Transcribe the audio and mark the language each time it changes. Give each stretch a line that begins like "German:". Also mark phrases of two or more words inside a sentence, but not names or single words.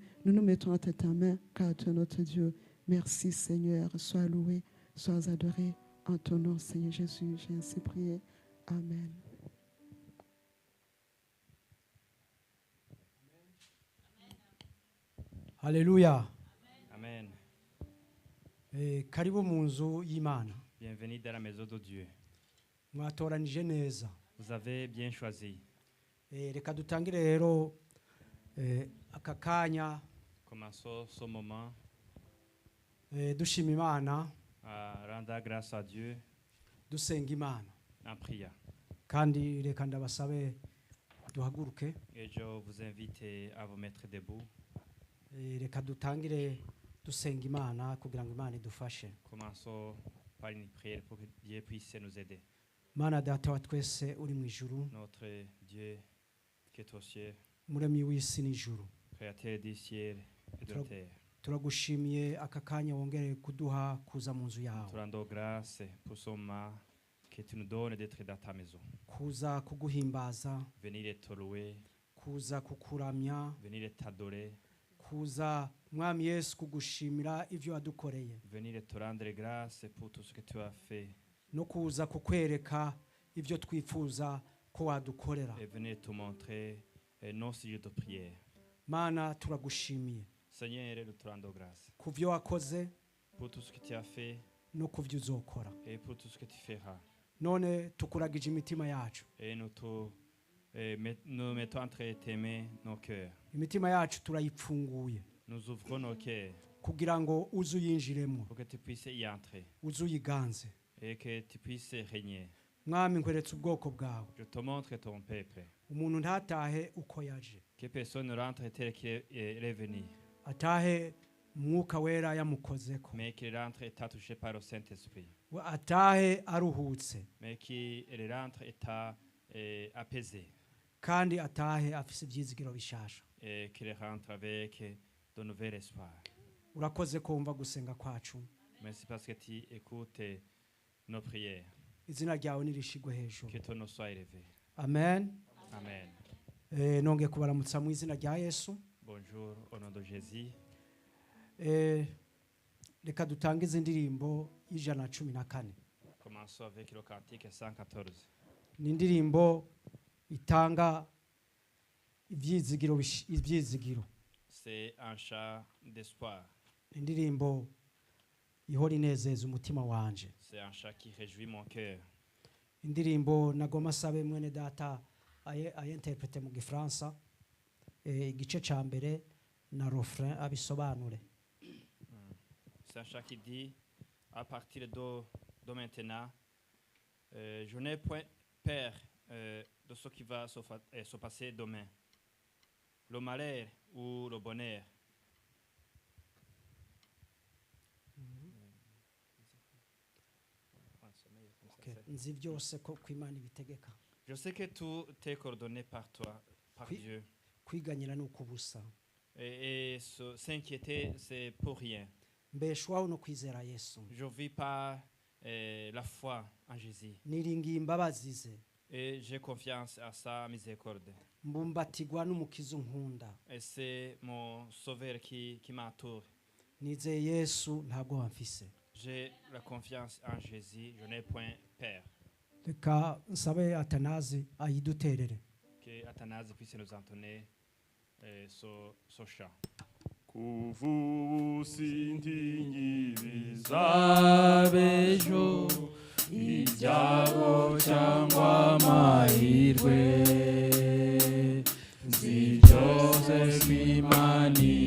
French: Nous nous mettons à ta main, car tu es notre Dieu. Merci, Seigneur. Sois loué, sois adoré. En ton nom, Seigneur Jésus, j'ai ainsi prié. Amen. Alléluia. Amen.
Rundi: Karibu mu nzu y'Imana.
French: Bienvenue dans la maison de Dieu.
Rundi: Mwatoranije neza.
French: Vous avez bien choisi.
Rundi: Reka dutangire rero aka kanya
French: Commençons ce moment
Rundi: dushima Imana,
French: à rendre grâce à Dieu
Rundi: dusenga Imana.
French: en priant.
Rundi: Kandi reka ndabasabe duhaguruke.
French: Et je vous invite à vous mettre debout.
Rundi: Reka dutangire dusenga Imana kugira ngo Imana idufashe.
French: Commençons par une prière pour que Dieu puisse nous aider.
Rundi: Mana data wa twese uri mu ijuru,
French: Notre Dieu qui est au ciel,
Rundi: muremyi w'isi n'ijuru,
French: créateur du ciel et de la terre.
Rundi: turagushimiye aka kanya wongere kuduha kuza mu nzu
French: Nous te
Rundi: yawe,
French: rendons grâce pour ce moment que tu nous donnes d'être dans ta maison.
Rundi: kuza kuguhimbaza,
French: Venir te louer,
Rundi: kuza kukuramya,
French: venir t'adorer,
Rundi: kuza mwami Yesu kugushimira ivyo wadukoreye,
French: venir te rendre grâce pour tout ce que tu as fait
Rundi: no kuza kukwereka ivyo twifuza ko wadukorera.
French: et venir te montrer nos sujets de prière.
Rundi: Mana turagushimiye
French: Seigneur, nous te rendons grâce
Rundi: kuvyo wakoze
French: pour tout ce que tu as fait
Rundi: no kuvyo uzokora.
French: et pour tout ce que tu feras.
Rundi: None tukuragije imitima yacu,
French: Et nous mettons entre tes mains nos cœurs.
Rundi: imitima yacu turayipfunguye
French: Nous ouvrons nos cœurs
Rundi: kugira ngo uze uyinjiremo,
French: pour que tu puisses y entrer
Rundi: uze uyiganze.
French: et que tu puisses régner.
Rundi: Mwami nkweretse ubwoko bwawe,
French: Je te montre ton peuple.
Rundi: umuntu ntatahe uko yaje,
French: Que personne ne rentre tel qu'il est venu,
Rundi: atahe umwuka wera yamukozeko,
French: mais qu'il rentre étant touché par le Saint-Esprit.
Rundi: atahe aruhutse,
French: Mais qu'il rentre étant apaisé.
Rundi: kandi atahe afise ivyizigiro bishasha.
French: Et qu'il rentre avec de nouvel espoir.
Rundi: Urakoze kumva gusenga kwacu,
French: Merci parce que tu écoutes nos prières.
Rundi: izina ryawe nirishigwe hejuru.
French: Que ton nom soit élevé. Amen. Amen.
Rundi: Nongeye kubaramutsa mu izina rya Yesu.
French: Bonjour au nom de Jésus.
Rundi: Reka dutangize indirimbo y'114.
French: Commençons avec le cantique 114.
Rundi: Ni indirimbo itanga ivyizigiro.
French: C'est un chant d'espoir.
Rundi: Indirimbo ihora inezeza umutima wanje.
French: C'est un chant qui réjouit mon cœur.
Rundi: Indirimbo nagoma sabe mwene data ayinterprete mu Gifaransa, igice ca mbere na refrain abisobanure.
French: C'est un chant qui dit, à partir de maintenant, je n'ai point peur de ce qui va se passer demain. Le malheur ou le bonheur.
Kinyarwanda: Nzi byose ko kw'Imana ibitegeka.
French: Je sais que tout est coordonné par toi, par Oui. Dieu.
Rundi: Kwiganyira ni ukubusa.
French: Et s'inquiéter, c'est pour rien.
Rundi: Mbeshwaho no kwizera Yesu.
French: Je vis par la foi en Jésus.
Rundi: Niringiye imbabazi ze.
French: Et j'ai confiance à sa miséricorde.
Rundi: Mbumbatigwa n'umukiza unkunda.
French: Et c'est mon sauveur qui m'entoure.
Rundi: Nizeye Yesu ntabwo wamfise.
French: J'ai la confiance en Jésus, je n'ai point peur.
Rundi: Reka nsabe Atanazi ayiduterere.
French: Que Athanase puisse nous entonner ce chant.
Kinyarwanda: ubu sintinyibiza bejo ibyago cyangwa amahirwe nzi byose kw'Imana